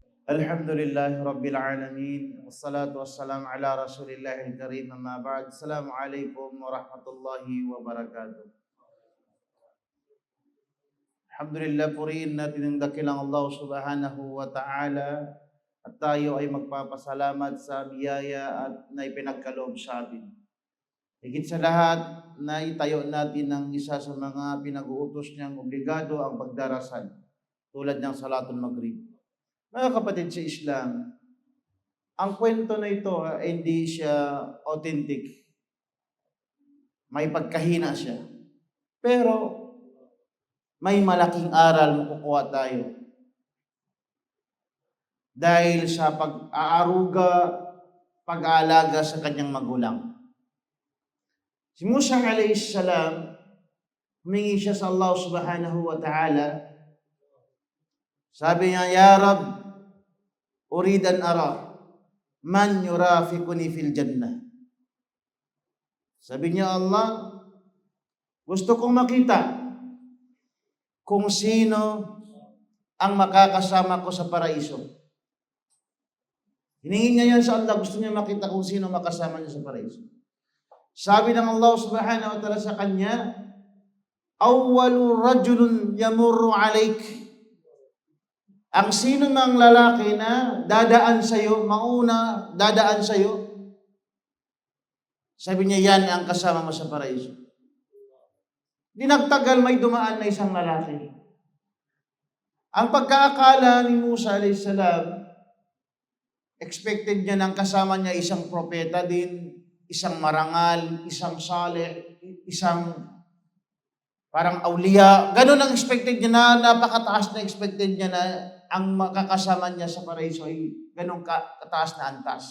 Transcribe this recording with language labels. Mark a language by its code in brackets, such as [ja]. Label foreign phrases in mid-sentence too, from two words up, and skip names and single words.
[ar] الحمد لله رب العالمين والصلاة والسلام على رسول الله الكريم. أما بعد. السلام عليكم ورحمة الله وبركاته. [tl] Alhamdulillah, purihin natin ang dakilang Allah [ar] سبحانه وتعالى [tl] at tayo ay magpapasalamat sa biyaya at na ipinagkaloob sa atin. Higit sa lahat, na itayo natin ang isa sa mga pinag-uutos niyang obligado ang pagdarasal, tulad ng [ar] صلاة المغرب. [tl] Mga kapatid sa Islam, ang kwento na ito ay hindi siya authentic. May pagkahina siya. Pero may malaking aral makukuha tayo. Dahil sa pag-aaruga, pag-aalaga sa kanyang magulang. Si Musa [ar] عليه السلام, [tl] humingi siya sa Allah [ar] سبحانه وتعالى. [tl] Sabi niya, [ar] يا رب أريد أن أرى من يرافقني في الجنة. [tl] Sabi niya, Allah, gusto kong makita kung sino ang makakasama ko sa paraiso. Hiningi niya yan sa Allah, gusto niya makita kung sino makasama niya sa paraiso. Sabi ng Allah [ar] سبحانه وتعالى [tl] sa kanya, [ar] أول رجل يمر عليك. [tl] Ang sino mang lalaki na dadaan sa'yo, mauna dadaan sa'yo, sabi niya, yan ang kasama mo sa paraiso. Di nagtagal, may dumaan na isang lalaki. Ang pagkaakala ni Musa a.s., expected niya ng kasama niya isang propeta din, isang marangal, isang saleh, isang parang awliya. Ganun ang expected niya, na napakataas na expected niya na ang makakasama niya sa paraiso ay ganun kataas na antas.